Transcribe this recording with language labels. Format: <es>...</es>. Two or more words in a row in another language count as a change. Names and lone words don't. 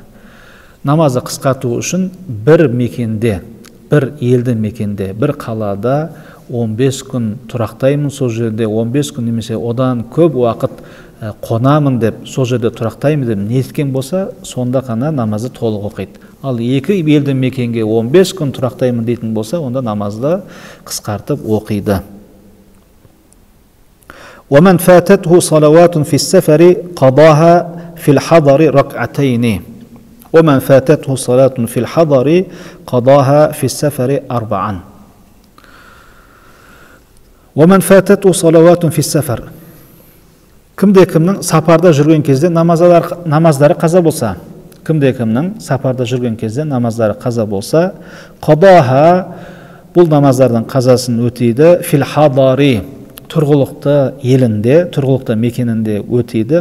<kk>Намазды қысқарту үшін бір мекенде, бір елді мекенде, бір қалада 15 күн тұрақтаймын, сол жерде 15 күн немесе одан көп уақыт қонамын деп, сол жерде тұрақтаймын деп ниет еткен болса, сонда ғана намазды толық оқиды. Ал екі елді мекенге 15 күн тұрақтаймын дейтін болса, онда намазды қысқартып оқиды.</kk> <ar>وَمَنْ فَاتَتْهُ صَلَوَاتٌ فِي السَّفَرِ قَضَاهَا فِي الْحَضَرِ رَكْعَتَيْنِ وَمَنْ فَاتَتْهُ صَلَاةٌ فِي الْحَضَرِ قَضَاهَا فِي السَّفَرِ 4. وَمَنْ فَاتَتْهُ صَلَوَاتٌ فِي السَّفَرِ</ar> <kk>Кімде-кімнің сапарда жүрген кезде намаздары қаза болса, кімде-кімнің сапарда жүрген кезде намаздары қаза болса, қадаха, бұл намаздардың қазасын өтейді,</kk> <ar>في الحضر,</ar> <kk>тұрғылықты елінде, тұрғылықты мекенінде өтейді.</kk>